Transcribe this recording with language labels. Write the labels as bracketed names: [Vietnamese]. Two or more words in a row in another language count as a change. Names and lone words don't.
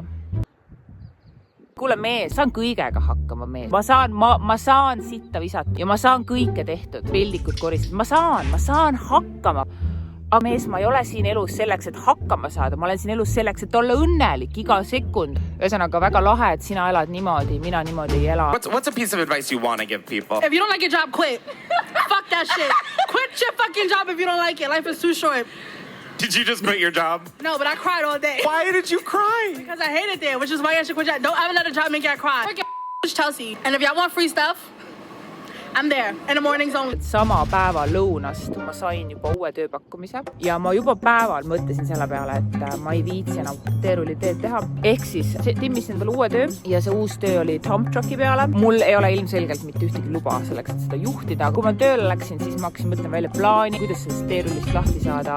[Estonian] Kuule mees, saan kõigega hakkama mees. Ma saan sitta visata ja ma saan kõike tehtud, peldikud koristada. Ma saan hakkama. Aga mees, ma ei ole siin elus selleks, et hakkama saada. Ma olen siin elus selleks, et olla õnnelik iga sekund. Ühesõnaga väga lahe, et sina elad niimoodi, mina niimoodi ei ela. [English] What's a piece of advice you want to give people? If you don't like your job, quit. Fuck that shit. Quit your fucking job if you don't like it. Life is too short. Did you just quit your job? No, but I cried all day. Why did you cry? Because I hate it there, which is why I should quit your job. Don't ever let a job make you cry. Fucking Chelsea. And if y'all want free stuff, I'm there in the mornings only. [Estonian] Sama päeva lõunast ma sain juba uue tööpakkumise ja ma juba päeval mõtlesin selle peale, et ma ei viitsi enam teerulli teed teha. Ehk siis timmisin endale uue töö ja see uus töö oli [English] dump trucki [Estonian] peale. Mul ei ole ilmselgelt mitte ühtegi luba selleks, et seda juhtida. Kui ma tööle läksin, siis ma hakkasin mõtlema välja plaani, kuidas sellest teerullist lahti saada.